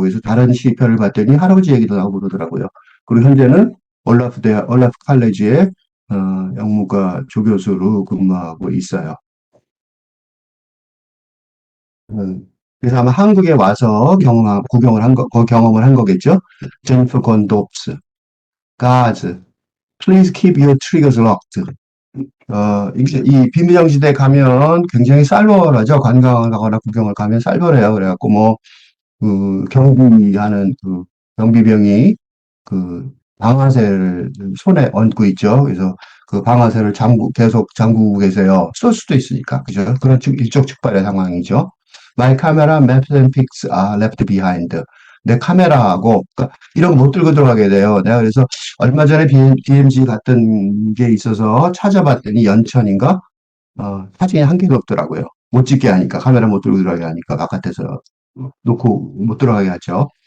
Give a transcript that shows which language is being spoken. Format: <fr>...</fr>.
<ko>그래서 다른 시편을 봤더니 할아버지 얘기도 나오고 그러더라고요. 그리고 현재는 올라프 칼레지에 영문과 조교수로 근무하고 있어요. 음, 그래서 아마 한국에 와서 구경을 한 거, 경험을 한 거겠죠.</ko> <en>제니퍼 건도프스, Guards, please keep your triggers locked.</en> <ko>이 비무장지대 가면 굉장히 쌀벌하죠. 관광을 가거나 구경을 가면 쌀벌해요. 그래갖고 뭐, 경비하는 경비병이 그 방아쇠를 손에 얹고 있죠. 그래서 그 방아쇠를 계속 잠그고 계세요. 쏠 수도 있으니까. 그죠? 그런 일촉즉발의 상황이죠.</ko> <en>My camera, maps and pics are left behind.</en> <ko>내 카메라하고, 그러니까 이런 거 못 들고 들어가게 돼요. 내가 그래서 얼마 전에 BMG 갔던 게 있어서 찾아봤더니 연천인가? 사진이 한 개도 없더라고요. 못 찍게 하니까, 카메라 못 들고 들어가게 하니까, 바깥에서 놓고 못 들어가게 하죠.</ko>